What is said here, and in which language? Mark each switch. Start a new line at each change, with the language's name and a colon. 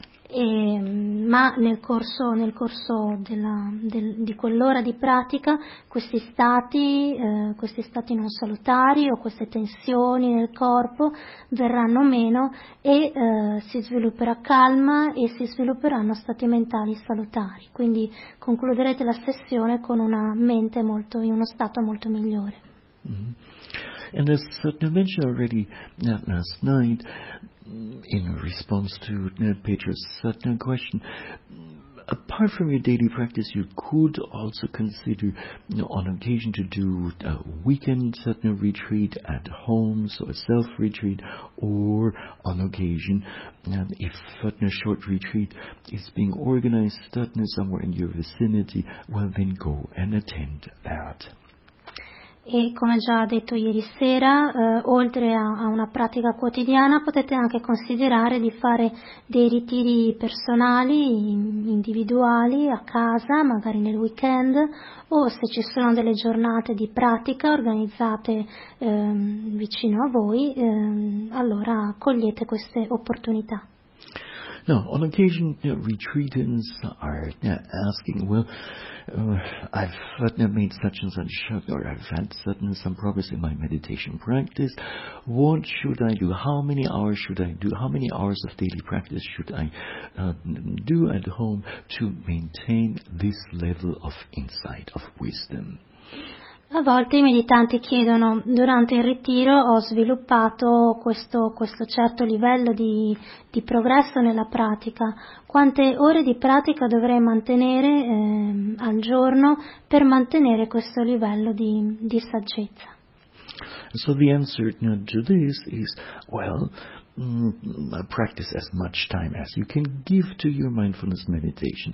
Italian: ma nel corso di quell'ora di pratica questi stati non salutari o queste tensioni nel corpo verranno meno e si svilupperà calma e si svilupperanno stati mentali salutari, quindi concluderete la sessione con una mente molto in uno stato molto migliore.
English: And as I mentioned already last night, in response to Petra's Sutton question, apart from your daily practice, you could also consider, you know, on occasion to do a weekend Sutton retreat at home, so a self retreat, or on occasion, if Sutton short retreat is being organized Sutton somewhere in your vicinity, well, then go and attend that.
Italian: E come già detto ieri sera, oltre a una pratica quotidiana, potete anche considerare di fare dei ritiri personali, individuali, a casa, magari nel weekend, o se ci sono delle giornate di pratica organizzate vicino a voi, allora cogliete queste opportunità.
English: Now, on occasion, retreatants are asking, well, I've made such and such, or I've had certain some progress in my meditation practice. What should I do? How many hours should I do? How many hours of daily practice should I do at home to maintain this level of insight, of wisdom?
Italian: A volte i meditanti chiedono: durante il ritiro ho sviluppato questo certo livello di progresso nella pratica, quante ore di pratica dovrei mantenere al giorno per mantenere questo livello di saggezza?
English: So the answer to this is, well, practice as much time as you can give to your mindfulness meditation.